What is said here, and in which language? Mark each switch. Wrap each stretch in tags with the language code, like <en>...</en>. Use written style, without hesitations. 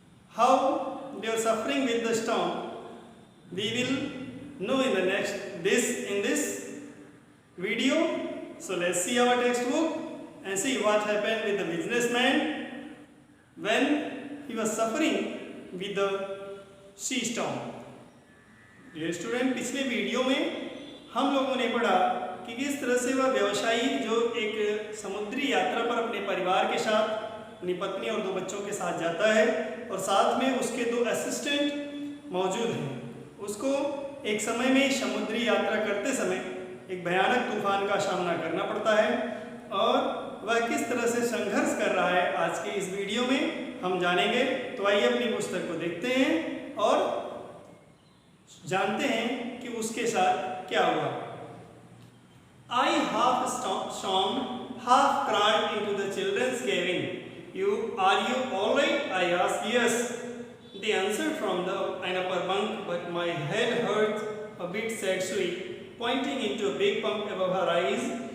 <en>How they are suffering with the storm, we will know in this video. So let's see our textbook and see what happened with the businessman when he was suffering with the sea storm. Dear student,</en> <hi>पिछले video में हम लोगों ने पढ़ा कि किस तरह से वह व्यवसायी जो एक समुद्री यात्रा पर अपने परिवार के साथ, अपनी पत्नी और 2 बच्चों के साथ जाता है और साथ में उसके 2 असिस्टेंट मौजूद हैं। उसको एक समय में समुद्री यात्रा करते समय एक भयानक तूफान का सामना करना पड़ता है और वह किस तरह से संघर्ष कर रहा है आज के इस वीडियो में हम जानेंगे। तो आइए अपनी पुस्तक को देखते हैं और जानते हैं कि उसके साथ क्या हुआ।</hi> <en>I half stormed, half crawled into the children's cabin. Are you all right? I asked. Yes, they answered from the upper bunk, but my head hurt a bit, said Sui, pointing into a big bump above her eyes.</en>